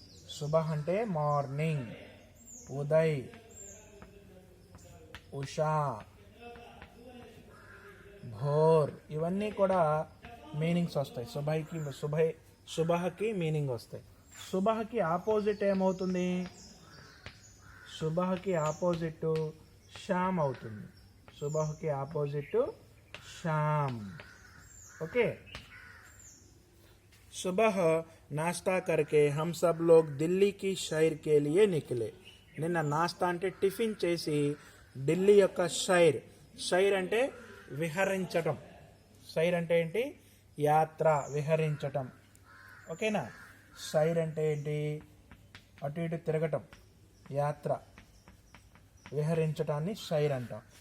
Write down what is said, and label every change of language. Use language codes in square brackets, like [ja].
[te] సుబహ్ అంటే మార్నింగ్, ఉదయ్, ఉషా, భోర్, ఇవన్నీ కూడా మీనింగ్స్ వస్తాయి. సుబహకి మీనింగ్ వస్తాయి. సుబహకి ఆపోజిట్ ఏమవుతుంది? సుబహకి ఆపోజిట్ షామ్ అవుతుంది. సుబహకి ఆపోజిట్ शाम. ओके. [hi] सुबह नाश्ता करके हम सब लोग दिल्ली की सैर के लिए निकले. [te] నిన్న నాస్తా అంటే టిఫిన్ చేసి ఢిల్లీ యొక్క సైర్ అంటే విహరించటం. సైర్ అంటే ఏంటి? యాత్ర, విహరించటం. ఓకేనా? సైర్ అంటే ఏంటి? అటు ఇటు తిరగటం, యాత్ర, విహరించటాన్ని సైర్ అంటాం.